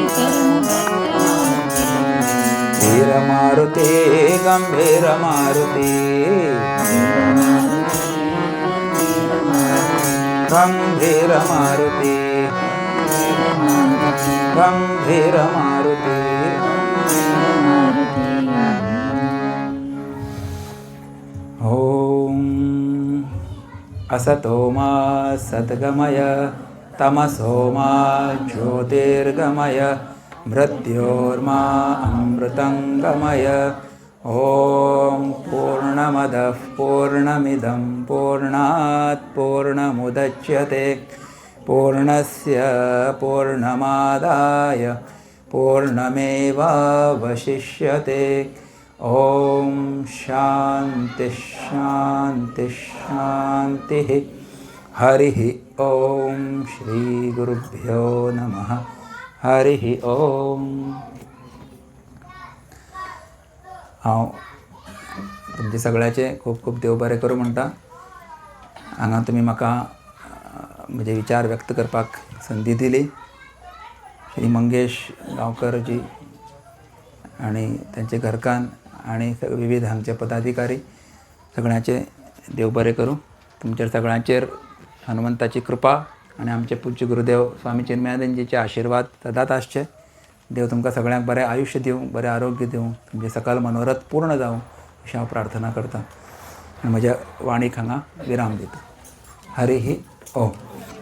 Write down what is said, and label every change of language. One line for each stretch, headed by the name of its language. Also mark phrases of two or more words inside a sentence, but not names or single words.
Marathi: वीर मारुती गंभीर मारुती गंभीर मारुती गंभीर मारुती.
Sanskrit: असतो मा सद्गमय तमसो मा ज्योतिर्गमय मृत्योर्मा अमृतङ्गमय ॐ पूर्णमदः पूर्णमिदं पूर्णात् पूर्णमुदच्यते पूर्णस्य पूर्णमादाय पूर्णमेवावशिष्यते ॐ शान्तिः शान्तिः शान्तिः हरिः ॐ श्रीगुरुभ्यो नमः हरिः ॐ
Konkani: हांव तुमचे सगळ्याचे खूब खूब देव बरें करूं म्हणटा हांगा तुमी म्हाका म्हजे विचार व्यक्त करपाक संदी दिली श्री मंगेश गांवकर जी आनी तांचे घरकान्न आनी विविध हांगचे पदाधिकारी सगळ्यांचे देव बरें करूं तुमचेर सगळ्यांचेर हनुमंताची कृपा आनी आमचे पूज्य गुरुदेव स्वामी चिन्मयानंदजीचे आशिर्वाद सदांच आसचे देव तुमकां सगळ्यांक बरें आयुश्य दिवं बरें आरोग्य दिवं तुमचे सकल मनोरथ पूर्ण जावं अशी हांव प्रार्थना करतां आनी म्हज्या वाणीक हांगा विराम दिता
Sanskrit: हरिः ओम